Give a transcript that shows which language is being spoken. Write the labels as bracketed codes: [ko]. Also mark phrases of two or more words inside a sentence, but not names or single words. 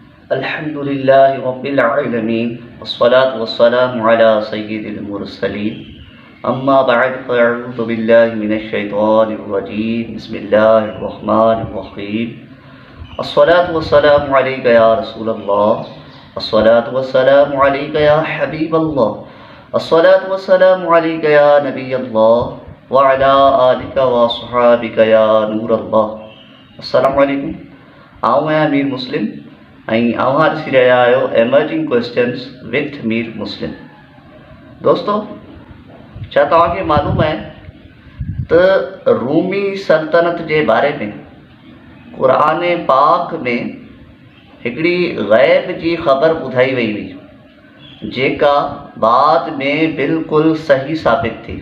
[ar] الحمد لله رب العالمين والصلاة والسلام على سيد المرسلين أما بعد فأعوذ بالله من الشيطان الرجيم بسم الله الرحمن الرحيم الصلاة والسلام عليك يا رسول الله الصلاة والسلام عليك يا حبيب الله الصلاة والسلام عليك يا نبي الله وعلى آلك وأصحابك يا نور الله. السلام عليكم. [sd] आऊं आहियां मीर मुस्लिम ऐं अव्हां ॾिसी रहिया आहियो एमर्जिंग क्वेश्चन्स विथ मीर मुस्लिम। दोस्तों, छा तव्हांखे मालूम आहे त रूमी सल्तनत जे बारे में क़ुरान पाक में हिकिड़ी ग़ैब जी ख़बर ॿुधाई वई हुई जेका बाद में बिल्कुलु सही साबित थी।